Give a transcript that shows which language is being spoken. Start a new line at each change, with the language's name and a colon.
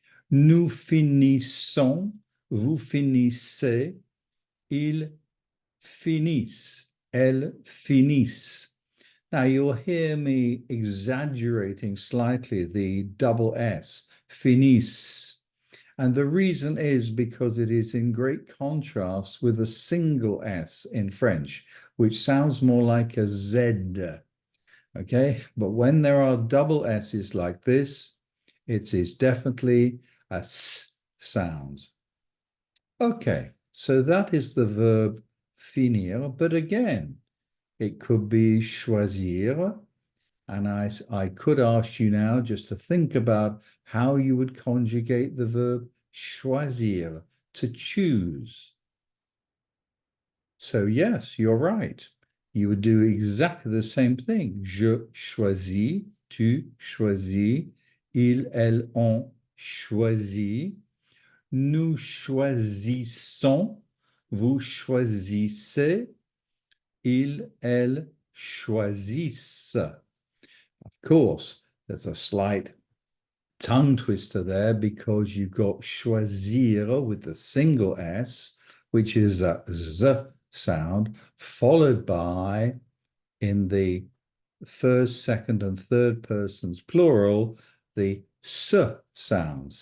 French: Nous finissons, vous finissez, ils finissent, elles finissent.
English: Now you'll hear me exaggerating slightly the double S, finissent. And the reason is because it is in great contrast with a single S in French, which sounds more like a Z. Okay, but when there are double S's like this, it is definitely a S sound. Okay, so that is the verb finir, but again, it could be choisir, and I could ask you now just to think about how you would conjugate the verb choisir, to choose. So yes, you're right. You would do exactly the same thing.
French: Je choisis, tu choisis, il, elle, on choisit, nous choisissons, vous choisissez, il, elle choisissent.
English: Of course, there's a slight tongue twister there because you've got choisir with the single S, which is a Z sound, followed by, in the first, second, and third persons plural, the S sound.